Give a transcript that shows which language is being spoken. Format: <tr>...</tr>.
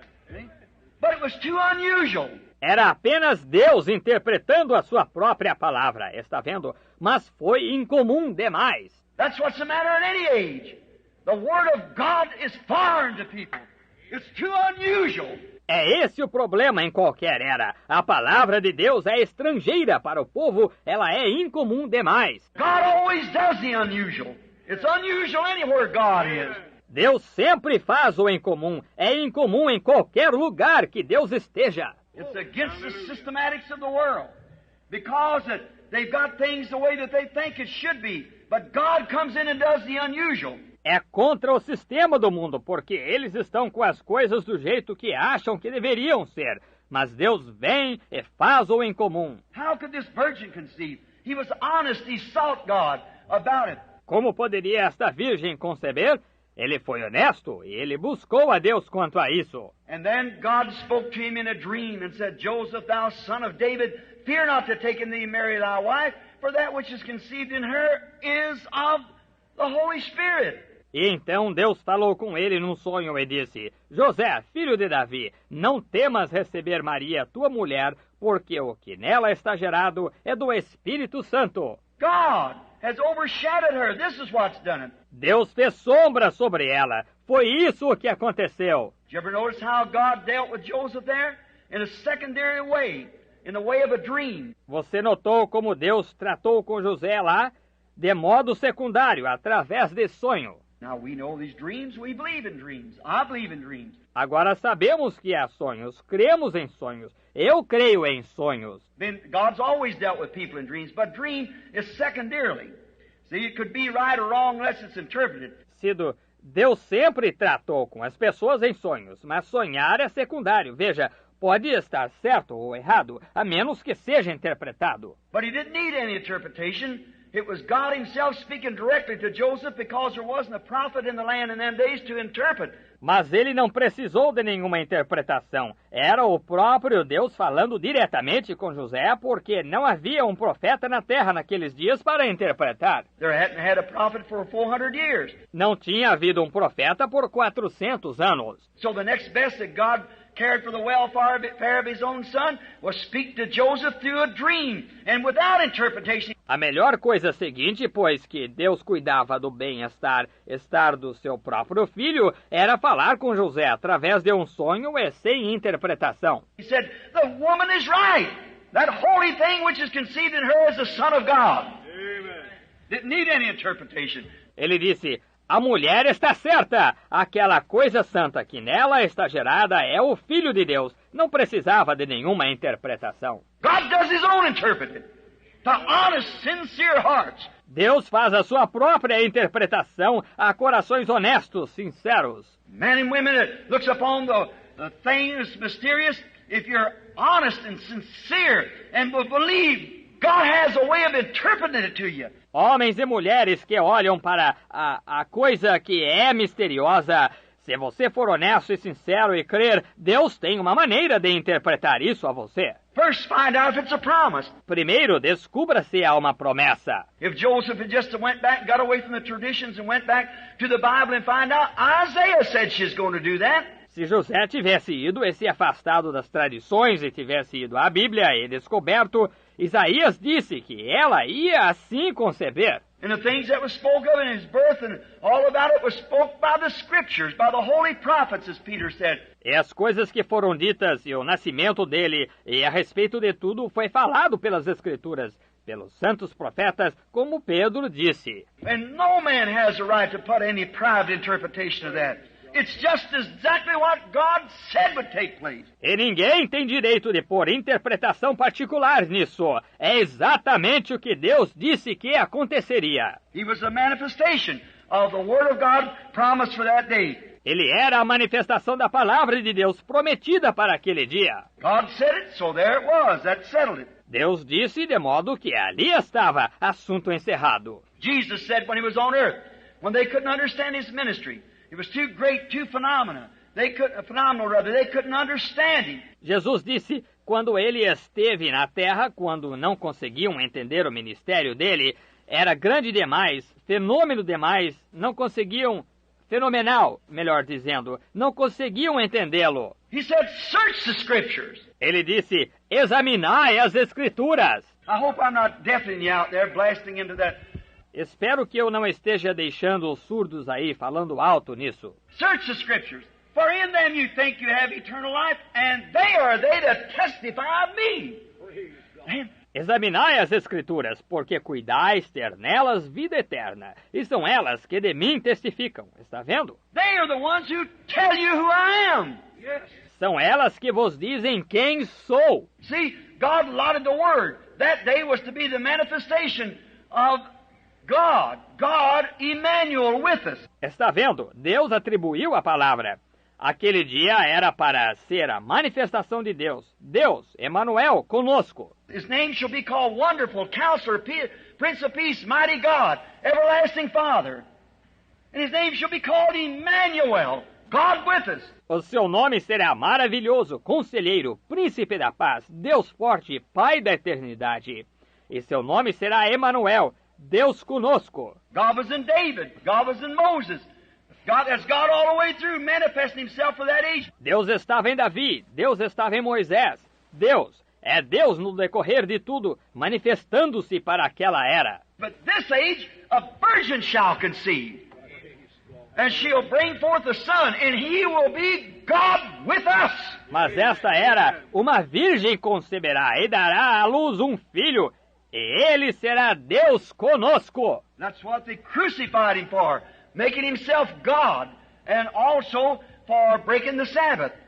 <en>See? But it was too unusual.</en> <pt>Era apenas Deus interpretando a sua própria palavra, está vendo? Mas foi incomum demais.</pt> <en>That's what's the matter in any age. The Word of God is foreign to people. It's too unusual.</en> <pt>É esse o problema em qualquer era. A palavra de Deus é estrangeira para o povo, ela é incomum demais.</pt> <en>God always does the unusual. It's unusual anywhere God is.</en> <pt>Deus sempre faz o incomum. É incomum em qualquer lugar que Deus esteja.</pt> <en>It's against the systematics of the world. Because they've got things the way that they think it should be. But God comes in and does the unusual.</en> <pt>É contra o sistema do mundo, porque eles estão com as coisas do jeito que acham que deveriam ser. Mas Deus vem e faz o incomum.</pt> <en>How could this virgin conceive? He was honest, he sought God about it.</en> <pt>Como poderia esta virgem conceber? Ele foi honesto e ele buscou a Deus quanto a isso.</pt> <en>And then God spoke to him in a dream and said, Joseph, thou son of David, fear not to take in thee Mary thy wife, for that which is conceived in her is of the Holy Spirit.</en> <pt>E então Deus falou com ele num sonho e disse: José, filho de Davi, não temas receber Maria, tua mulher, porque o que nela está gerado é do Espírito Santo.</pt> <en>God has overshadowed her. This is what's done it.</en> <pt>Deus fez sombra sobre ela. Foi isso o que aconteceu.</pt> <en>Did you ever notice how God dealt with Joseph there? In a secondary way, in the way of a dream.</en> <pt>Você notou como Deus tratou com José lá? De modo secundário, através de sonho.</pt> <en>Now we know these dreams, we believe in dreams. I believe in dreams.</en> <pt>Agora sabemos que há sonhos, cremos em sonhos. Eu creio em sonhos.</pt> <en>Then God's always dealt with people in dreams, but dream is secondarily. See, it could be right or wrong unless it's interpreted.</en> <pt>Deus sempre tratou com as pessoas em sonhos, mas sonhar é secundário. Veja, pode estar certo ou errado, a menos que seja interpretado.</pt> <en>But he didn't need any interpretation. It was God himself speaking directly to Joseph because there wasn't a prophet in the land in them days to interpret.</en> <pt>Mas ele não precisou de nenhuma interpretação. Era o próprio Deus falando diretamente com José, porque não havia um profeta na terra naqueles dias para interpretar.</pt> <en>There hadn't had a prophet for 400 years.</en> <pt>Não tinha havido um profeta por 400 anos.</pt> <en>So the next best that God cared for the welfare of his own son was speak to Joseph through a dream and without interpretation.</en> <pt>A melhor coisa seguinte, pois que Deus cuidava do bem-estar do seu próprio filho, era falar com José através de um sonho e sem interpretação.</pt> <en>He said, the woman is right. That holy thing which is conceived in her is the Son of God. Amen. Didn't need any interpretation.</en> <pt>Ele disse: a mulher está certa. Aquela coisa santa que nela está gerada é o Filho de Deus. Não precisava de nenhuma interpretação.</pt> <en>God does his own interpreting. To honest, sincere hearts.</en> <pt>Deus faz a sua própria interpretação a corações honestos, sinceros.</pt> <en>Men and women that looks upon the things mysterious, if you're honest and sincere and will believe, God has a way of interpreting it to you.</en> <pt>Homens e mulheres que olham para a coisa que é misteriosa, se você for honesto e sincero e crer, Deus tem uma maneira de interpretar isso a você.</pt> <en>First, find out if it's a promise.</en> <pt>Primeiro, descubra se há uma promessa.</pt> <en>If Joseph had just went back, got away from the traditions and went back to the Bible and find out, Isaiah said she's going to do that.</en> <pt>Se José tivesse ido e se afastado das tradições e tivesse ido à Bíblia e descoberto, Isaías disse que ela ia assim conceber.</pt> <en>And the things that was spoke of in his birth and all about it was spoke by the Scriptures, by the holy prophets, as Peter said.</en> <pt>E as coisas que foram ditas e o nascimento dele e a respeito de tudo foi falado pelas Escrituras, pelos santos profetas, como Pedro disse.</pt> <en>And no man has a right to put any private interpretation of that. it's just exactly what God said would take place.</en> <pt>E ninguém tem direito de pôr interpretação particular nisso. É exatamente o que Deus disse que aconteceria.</pt> <en>He was a manifestation of the Word of God promised for that day.</en> <pt>Ele era a manifestação da palavra de Deus prometida para aquele dia.</pt> <en>God said it, so there it was. That settled it.</en> <pt>Deus disse de modo que ali estava, assunto encerrado.</pt> <en>Jesus said when he was on earth, when they couldn't understand his ministry, it was too great, too phenomenal. They couldn't understand him.</en> <pt>Jesus disse, quando ele esteve na terra, quando não conseguiam entender o ministério dele, era grande demais, fenômeno demais, não conseguiam, fenomenal, melhor dizendo, não conseguiam entendê-lo.</pt> <en>He said, search the scriptures.</en> <pt>Ele disse, examinai as escrituras.</pt> <en>I hope I'm not deafening you out there, blasting into that.</en> <pt>Espero que eu não esteja deixando os surdos aí falando alto nisso.</pt> <en>Search the scriptures, for in them you think you have eternal life, and they are they that testify of me.</en> <pt>Examinai as escrituras, porque cuidais ter nelas vida eterna, e são elas que de mim testificam. Está vendo?</pt> <en>They are the ones who tell you who I am. Yes.</en> <pt>São elas que vos dizem quem sou.</pt> <en>See, God allotted the Word. That day was to be the manifestation of God. God, Emmanuel, with us.</en> <pt>Está vendo? Deus atribuiu a palavra. Aquele dia era para ser a manifestação de Deus. Deus, Emmanuel, conosco.</pt> <en>His name shall be called Wonderful, Counselor, Prince of Peace, Mighty God, Everlasting Father. And his name shall be called Emmanuel, God with us.</en> <pt>O seu nome será maravilhoso, Conselheiro, Príncipe da Paz, Deus forte, Pai da eternidade. E seu nome será Emmanuel, Deus conosco.</pt> <en>God was in David, God was in Moses. That's God all the way through, manifesting himself for that age.</en> <pt>Deus estava em Davi, Deus estava em Moisés. Deus é Deus no decorrer de tudo, manifestando-se para aquela era.</pt> <en>But this age, a virgin shall conceive, and she'll bring forth a son, and he will be God with us.</en> <pt>Mas esta era, uma virgem conceberá e dará à luz um filho, e ele será Deus conosco.</pt> <en>That's what they crucified him for. Making himself God, and also for breaking the Sabbath.</en>